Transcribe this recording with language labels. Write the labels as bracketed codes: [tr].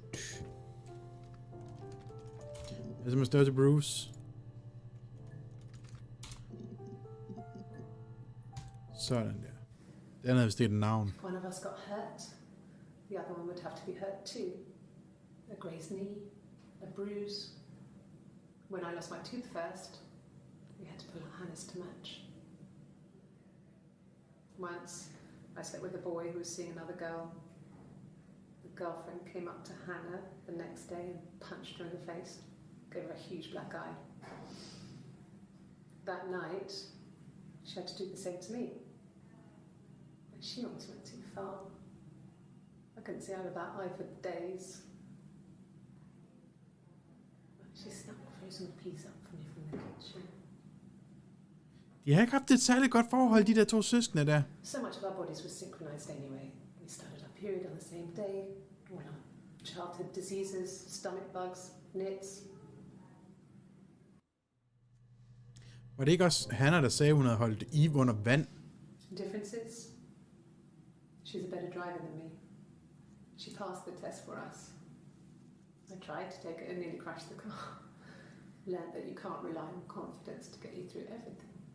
[da] Jeg er simpelthen større til Bruce. Sådan der. Det andet er vist et navn. [en] One of us got hurt. The other one would have to be hurt too. A grazed knee, a bruise. When I lost my tooth first, we had to pull out Hannah's to match. Once, I slept with a boy who was seeing another girl. The girlfriend came up to Hannah the next day and punched her in the face, gave her a huge black eye. That night, she had to do the same to me. And she almost went too far. I couldn't see out of that eye for days. She snapped a frozen piece up for me from the kitchen. [da] De har ikke haft et særligt godt forhold, de der to søskende der. [en] So much of our bodies was synchronized anyway. We started our period on the same day. We had childhood diseases, stomach bugs, nits. [da] Var det ikke også Hannah, der sagde, hun havde holdt Eve under vand? [en] Differences? She's a better driver than me. She passed the test for us. I tried to take it and nearly crashed the car. Learned that you can't rely on confidence to get you through everything.